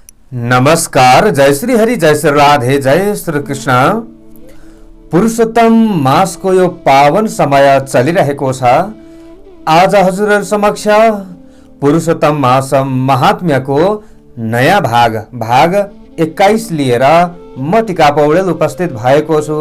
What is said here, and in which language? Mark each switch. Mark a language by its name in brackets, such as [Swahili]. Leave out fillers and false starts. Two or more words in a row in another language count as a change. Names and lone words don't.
[Nepali] नमस्कार। जय श्री हरि, जय श्री राधे, जय श्री कृष्ण। पुरुषोत्तम मासको यो पावन समय चलिरहेको छ। आज हजुरहरु समक्ष पुरुषोत्तम मास महात्म्यको नयाँ भाग 21 लिएर म टिका पौडेल उपस्थित भएको छु।